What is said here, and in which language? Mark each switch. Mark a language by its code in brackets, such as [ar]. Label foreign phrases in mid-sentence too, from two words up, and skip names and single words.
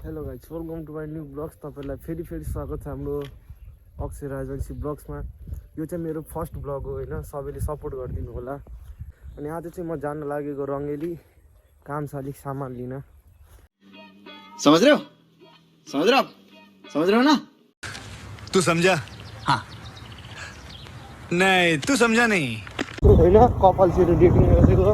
[en] hello guys, welcome to my new vlogs. [ne] तपाईँलाई फेरि स्वागत छ हाम्रो अक्षय राजवंशी ब्लग्समा। यो चाहिँ मेरो [en] first vlog [ne] हो होइन, सबैले सपोर्ट गरिदिनु होला। अनि आज चाहिँ म जान लागेको रङ्गेली काम छ अलिक सामान लिन। [hi] समझ रहे हो ना? तू समझा? हाँ नहीं, तू समझा नहीं [ne] होइन, कपाल सिर डेटिङ गरेको।